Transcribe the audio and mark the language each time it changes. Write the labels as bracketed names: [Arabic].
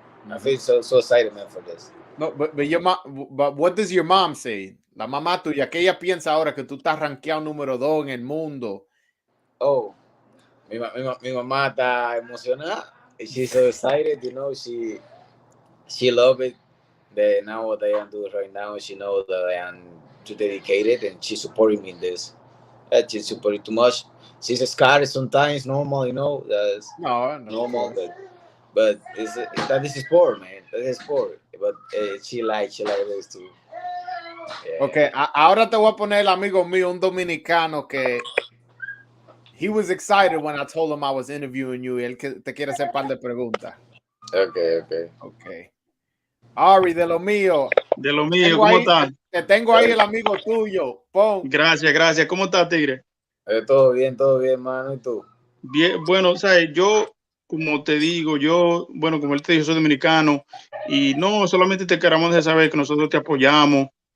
[English] I feel so excited, man, for this. No, but your mom. But what does your mom say? [Spanish] La mamá tuya, ¿qué ella piensa ahora que tú estás rankeado número 2 en el mundo? Oh, mi mamá está emocionada. [English] She's so excited. She love it. Now what I am doing right now, she knows that I am too dedicated, and she's supporting me in this. She's supporting too much. She's scared sometimes. Normal. That's normal. But that is sport, man. That is sport. But she like this too. Yeah. [Spanish] Okay, ahora te voy a poner el amigo mío, un dominicano que [English] he was excited when I told him I was interviewing you. [Spanish] Él te quiere hacer un par de preguntas. Okay. Ari, de lo mío. De lo mío, ¿cómo están? Te tengo ahí el amigo tuyo. Pon. Gracias. ¿Cómo estás, Tigre? Todo bien, mano. ¿Y tú? Bien, bueno, ¿sabes? Yo, como te digo, como él te dijo, soy dominicano y no solamente te queremos dejar saber que nosotros te apoyamos.